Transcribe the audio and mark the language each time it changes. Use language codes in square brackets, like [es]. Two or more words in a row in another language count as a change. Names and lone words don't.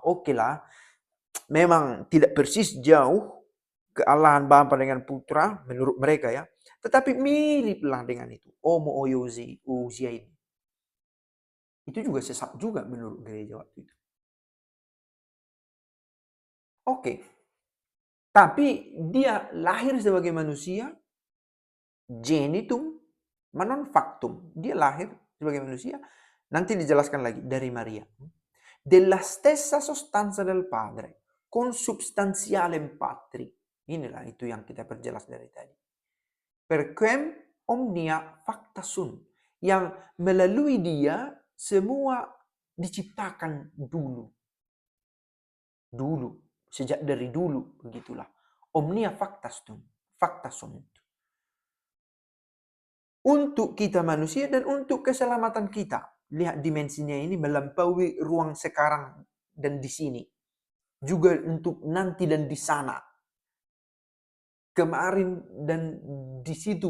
[id] Oke lah, memang tidak persis jauh kealahan Bapa dengan Putra menurut mereka ya, tetapi miriplah dengan itu, homoousia ini. Itu juga sesat juga menurut gereja waktu itu. Oke. Tapi dia lahir sebagai manusia, [la] genitum, ma non factum. [id] Dia lahir sebagai manusia, nanti dijelaskan lagi, dari Maria. [it] Della stessa sostanza del Padre, [la] consubstantialem Patri. [id] Inilah itu yang kita perjelas dari tadi. [la] Per quem omnia facta sunt. [id] Yang melalui dia semua diciptakan dulu. Dulu. Sejak dari dulu, begitulah. [la] Omnia facta sunt. [id] Untuk kita manusia dan untuk keselamatan kita. Lihat dimensinya ini melampaui ruang sekarang dan di sini. Juga untuk nanti dan di sana. Kemarin dan di situ.